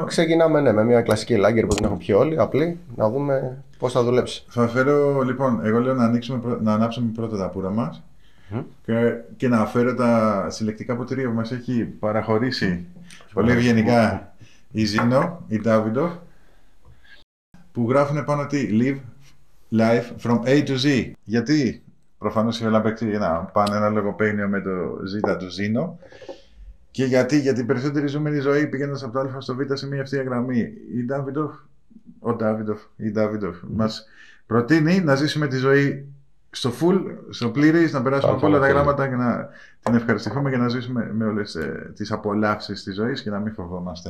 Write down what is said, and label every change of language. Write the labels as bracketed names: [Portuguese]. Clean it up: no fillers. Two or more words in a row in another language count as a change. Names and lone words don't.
[Greek] Ξεκινάμε με μια κλασική Lager που την έχουν πιει όλοι, απλή, να δούμε πώς θα δουλέψει. Θα φέρω, λοιπόν, εγώ λέω να ανάψουμε πρώτα τα πουρα μας και να φέρω τα συλλεκτικά ποτήρια που μας έχει παραχωρήσει πολύ ευγενικά η Ζίνο, η Davidoff, που γράφουν πάνω ότι [English] live life from A to Z. [Greek] Γιατί προφανώς ήθελα να παίξει ένα λογοπαίγνιο με το Z του Ζίνο. Και γιατί οι περισσότεροι ζούμε ζωή πηγαίνοντας από το Α στο Β σε μια ευθεία γραμμή. Η Davidoff μας προτείνει να ζήσουμε τη ζωή στο full, στο πλήρης, να περάσουμε από όλα τα γράμματα και να την ευχαριστηθούμε και να ζήσουμε με όλες τις απολαύσεις της ζωής και να μην φοβόμαστε.